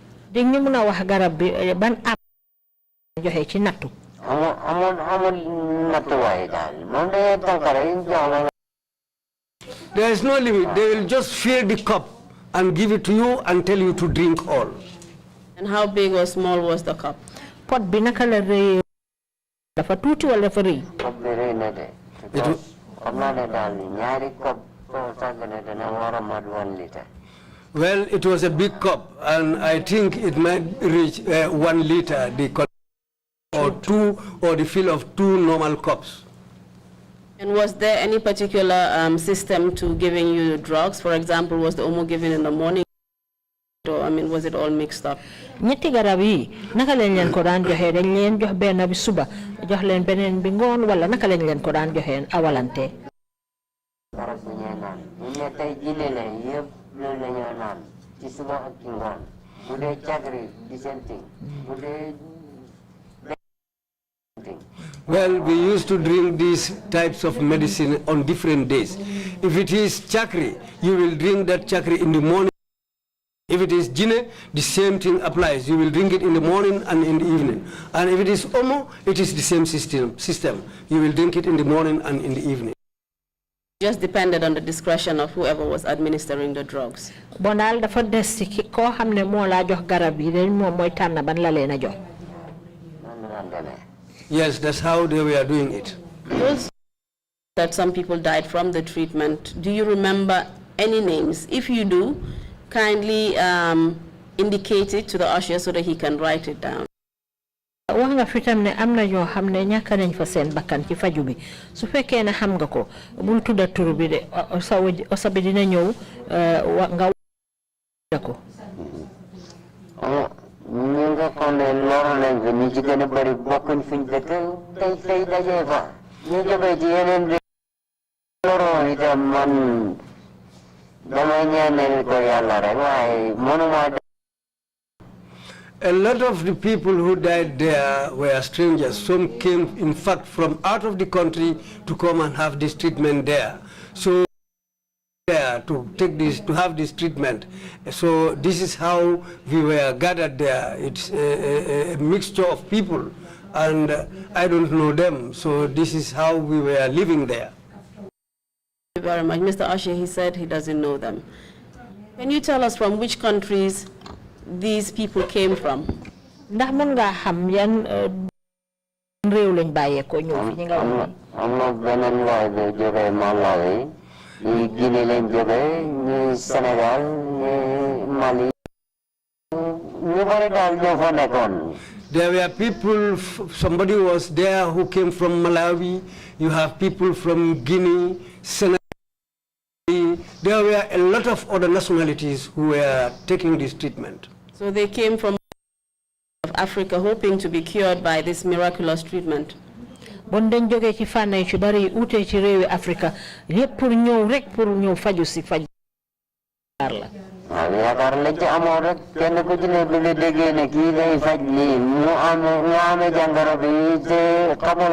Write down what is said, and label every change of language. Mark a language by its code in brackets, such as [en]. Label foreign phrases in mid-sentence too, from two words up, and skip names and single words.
[en] There is no limit. They will just fill the cup and give it to you and tell you to drink all. And how big or small was the cup? [wo] Pot bi naka la rëy dafa tuuti wala dafa rëy? [en] Well, it was a big cup, and I think it might reach 1 liter, or 2, or the fill of 2 normal cups. And was there any particular system to giving you drugs? For example, was the OMO given in the morning? Or, I mean, was it all mixed up? [wo] Ñetti garab yi naka lañ leen ko daan joxe dañ leen jox benn bi suba jox leen beneen bi ngoon wala naka lañ leen ko daan joxe awalante. Garab bu ñuy naan bu ne tey jine la yëpp loolu la ñoo naan ci suba ak ci ngoon bu dee cagri di seen thing bu dee. [en] Well, we used to drink these types of medicine on different days. If it is chakri, you will drink that chakri in the morning. If it is jine, the same thing applies. You will drink it in the morning and in the evening. And if it is omo, it is the same system. You will drink it in the morning and in the evening. Just depended on the discretion of whoever was administering the drugs. [wo] Bonal dafa des ci ko xamne mo la jox garab yi dañ mom moy tan ban la leena jox. [en] Yes, that's how they were doing it. Also, that some people died from the treatment. Do you remember any names? If you do, kindly indicate it to the usher so that he can write it down. [wo] Wax nga fi tam ne am na ñoo xam ne ñàkk nañ fa seen bakkan ci faju bi su fekkee ne xam nga ko bul tudda tur bi de osa bi dina ñëw nga ko. ñu nga xam ne loru nañ fi ñu ci gën a bëri bokkuñ fuñ dëkk tey dajee fa ñu jógee ci yeneen bi loroo itam man damay ñaanal ko yàlla rek waaye mënuma. [en] A lot of the people who died there were strangers. Some came, in fact, from out of the country to come and have this treatment there. So there to take this, to have this treatment. So this is how we were gathered there. It's a mixture of people, and I don't know them. So this is how we were living there. Thank you very much. Mr. Ashe, he said he doesn't know them. Can you tell us from which countries these people came from? [wo] Ndax mën nga xam yan réew lañ bàyyee ko ñëw fi ñi nga wax. Am na beneen waay bu jógee Malawi, ñi Guinée lañ jógee, ñi Sénégal, ñi [en] There were people, somebody was there who came from Malawi. You have people from Guinea, Senegal. There were a lot of other nationalities who were taking this treatment. So they came from Africa hoping to be cured by this miraculous treatment. [wo] Bon dañ joge ci fànn ci bari uté ci réewi Afrika lépp pour ñëw rek pour ñëw faju ci faj la. yaakaar la ci amoon rek kenn ku ci ne bi nga déggee ne kii day faj lii mu amee jàngoro bi te xamul